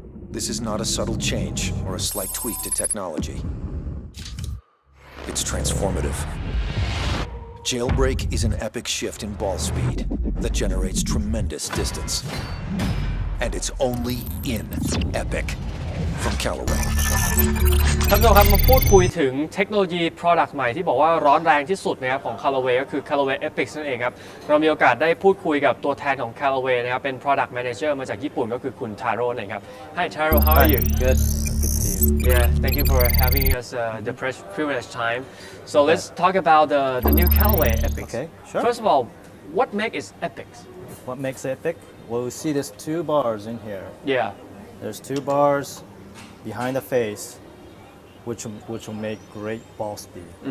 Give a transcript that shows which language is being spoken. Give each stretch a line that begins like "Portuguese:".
English: This is not a subtle change or a slight tweak to technology. It's transformative. Jailbreak is an epic shift in ball speed that generates tremendous distance. And it's only in Epic. from Callaway.
Thai: ท่านผู้ชมครับมาพูดคุยถึงเทคโนโลยี Product ใหม่ที่บอกว่าร้อนแรงที่สุดนะครับของ Callaway ก็คือ Callaway Epic นั่นเองครับเรามีโอกาสได้พูดคุยกับตัวแทนของ Callaway นะครับเป็น Product Manager มาจากญี่ปุ่นก็คือคุณ Taro นั่นเองครับ
English: Hi Taro, how are you? Good. Good to see you. Yeah, thank you for having us the privileged time. So let's talk about the new Callaway Epic. Okay, sure. First of all, what makes it epic? What makes it epic? Well, we see there's two bars in here. Yeah. There's two bars behind the face, which will make great ball speed.